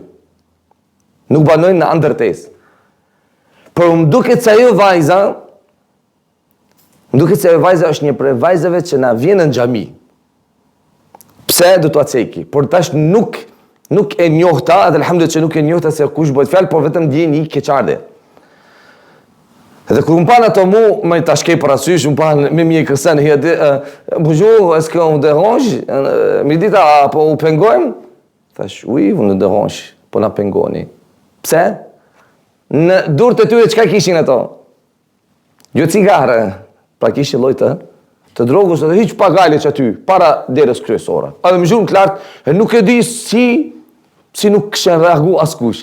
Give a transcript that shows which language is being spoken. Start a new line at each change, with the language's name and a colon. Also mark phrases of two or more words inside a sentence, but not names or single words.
Albanian: Nuk banojnë në ndërtesë. Por më duket se ajo vajza është një prej vajzave që na vjen në xhami. Pse do t'ua ceki? Por tash nuk e njohta, edhe alhamdulillah që nuk e njohta se kush bëhet fjalë, por vetëm ndjeni keqardhje. Edhe kur m'pan ato më tash ke parasysh, m'pan me mjekësen,
French: bonjour, est-ce qu'on vous dérange?
Albanian: Midita, po u pengojmë? Thash,
French: oui, vous nous dérange,
Albanian: po na pengoni. Pse? Në durët e tyre çka kishin ato? Jo cigare, pra kishin lloj të drogës edhe hiç pagale që aty, para derës kryesore. Edhe më zhurmë të lartë, nuk e di si nuk këshen reagu askush.